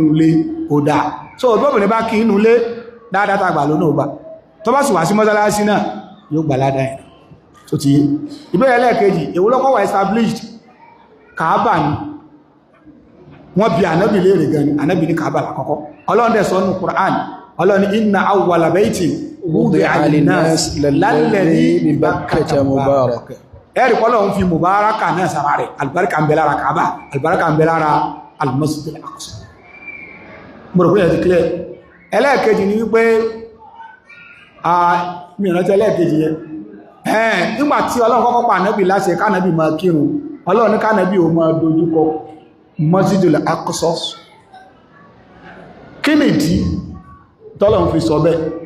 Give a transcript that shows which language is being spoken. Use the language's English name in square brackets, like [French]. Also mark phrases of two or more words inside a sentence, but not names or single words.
[Yoruba] nínú ilé ó dáa so obìnrin bá kí inú ilé dáadáa tàgbà lónà ọgbà tó bá sì wá sí mọ́sálásí náà yóò gbà ládá ẹ̀ tó ti yé ìbéèrè ẹlẹ́ẹ̀kejì èwo ló kọ́ wà established Kaaba ni wọ́n bi ànábì léèrè gan ni ànábì ní Kaaba lákọ́kọ́ Ọlọ́run dẹ̀ sọ nínú Qur'an Ọlọ́run ní [Arabic] إن أول بيت وضع للناس للذي ببكة مبارك [Yoruba] ẹ̀rì Ọlọ́run fi mubaraka náà sára rẹ̀ albarka ń bẹ lára Kaaba albarka ń bẹ lára al-Masjid al-Aqsa mọ̀rọ̀ pé ẹ̀ ti clear ẹlẹ́ẹ̀kejì ni wípé mìíràn tí ẹlẹ́ẹ̀kejì yẹn nígbàtí Ọlọ́run kọ́kọ́ pa ànábì láṣẹ kánàbì máa kírun Ọlọ́run ní kánàbì ó máa dojúkọ Masjidul Aqsa kí nìdí tọ́lọ́run fi sọ bẹ́ẹ̀